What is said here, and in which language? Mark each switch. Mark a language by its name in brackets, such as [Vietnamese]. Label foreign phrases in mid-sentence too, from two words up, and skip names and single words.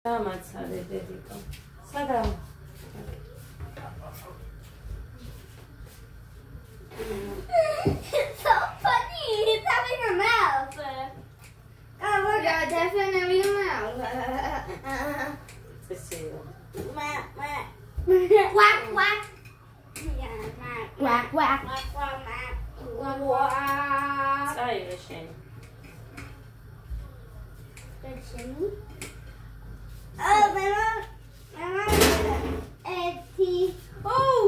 [Georgian] დამაცადე დედიკო. სადამ? [English] So funny. He's having a mouth. Oh, look. Yeah, definitely a mouth. Quack, quack. Quack, quack. Yeah, quack, quack. Quack, quack, quack. Quack, quack. Sorry, Vishen. Good shimmy. Oh, my mom is tea. Oh!